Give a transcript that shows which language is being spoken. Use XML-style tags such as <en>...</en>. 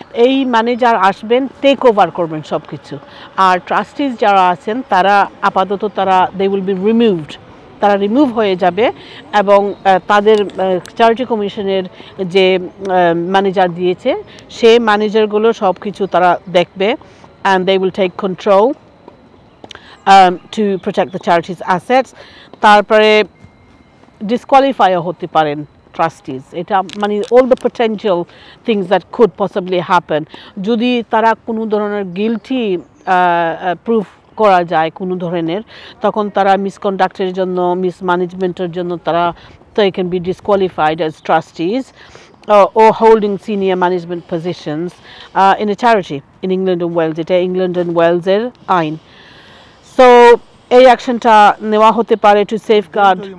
<bn>এই ম্যানেজার আসবেন, take over করবেন সব কিছু। আর ট্রাস্টিজ যারা আছেন তারা আপাতত</bn> <en>they will be removed,</en> <bn>তারা রিমুভ হয়ে যাবে, এবং তাদের চ্যারিটি কমিশনের যে ম্যানেজার দিয়েছে সেই ম্যানেজারগুলো সব কিছু তারা দেখবে,</bn> <en>and they will take control to protect the charity's assets.</en> <bn>তারপরে ডিসকোয়ালিফাইও হতে পারেন ট্রাস্টিজ, এটা মানে</bn> <en>All the potential things that could possibly happen.</en> <bn>যদি তারা কোনো ধরনের গিলটি প্রুফ করা যায় কোনো ধরনের, তখন তারা মিসকন্ডাক্টের জন্য, মিসম্যানেজমেন্টের জন্য তারা</bn> <en>they can be disqualified as trustees or holding senior management positions in a charity in England and Wales.</en> <bn>এটা England and Wales এর আইন। সো এই অ্যাকশনটা নেওয়া হতে পারে</bn> <en>To safeguard.</en>